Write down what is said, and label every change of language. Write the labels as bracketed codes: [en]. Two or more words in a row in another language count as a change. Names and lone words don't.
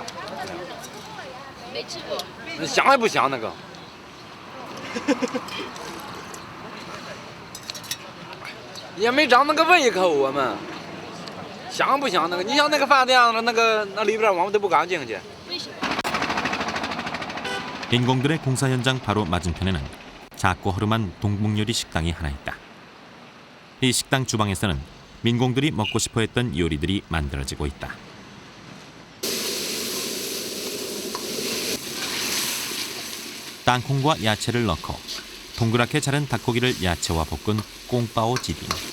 [zh] 没吃过。那香也不香那个。也没长那个胃口，我们香不香那个？你像那个饭店那里边我们都不敢进去。 [ko] 민공들의 공사 현장 바로 맞은편에는 작고 허름한 동북요리 식당이 하나 있다. 이 식당 주방에서는 민공들이 먹고 싶어했던 요리들이 만들어지고 있다. 땅콩과 야채를 넣고 동그랗게 자른 닭고기를 야채와 볶은 꽁빠오 지딩.